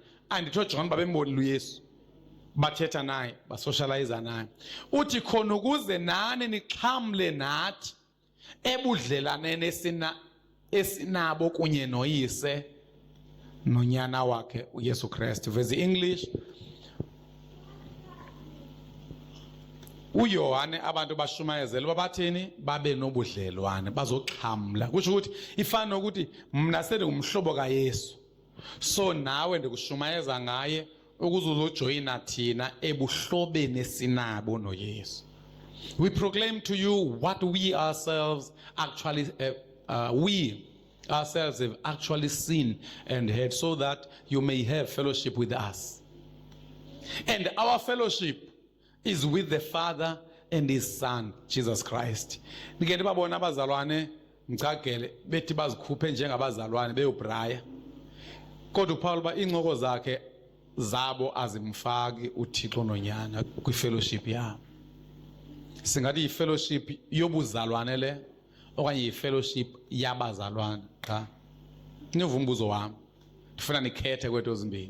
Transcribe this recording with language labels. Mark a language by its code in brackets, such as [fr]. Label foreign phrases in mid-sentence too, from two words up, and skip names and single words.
[xh] Anditho John babembonile uYesu, bathetha naye, basocialize naye. Uthi khona ukuze nani nixhamle nathi ebudlelaneni esinabo kunye noyise nonyana wakhe uYesu Kristu. [en] Verse English, [xh] uYohane abantu bashumayezela babathini babe nobudlelwane, bazoxhamla. Kusho ukuthi ifana nokuthi mina sengumhlobo kaYesu, so nawe ndikushumayeza ngaye ukuze uzojoyina thina ebuhlobeni sinabo noYesu. [en] We proclaim to you what we ourselves have actually seen and heard, so that you may have fellowship with us. And our fellowship is with the Father and His Son, Jesus Christ. [xh] Ngeke babona abazalwane ngicagele bethi bazikhuphe njengabazalwane beyobraya. Kodwa uPaul ba incoko zakhe zabo azimfaki uThixo nonyana kwi-fellowship yabo. Singathi yi-fellowship yobuzalwane le okanye yi-fellowship yabazalwane cha. Niva umbuzo wami, ndifuna nikhethe kweto zimbini.